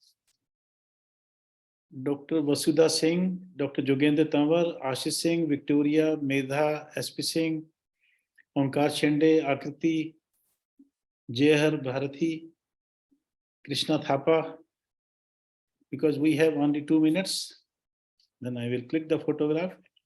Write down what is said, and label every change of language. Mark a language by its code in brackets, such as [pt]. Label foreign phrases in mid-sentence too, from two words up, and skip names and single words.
[en] Dr. Vasudha Singh, Dr. Jogendra Tanwar, Ashish Singh, Victoria, Medha, SP Singh, Onkar Shende, Akriti, Jehar Bharati, Krishna Thapa. Because we have only 2 minutes, then I will click the photograph.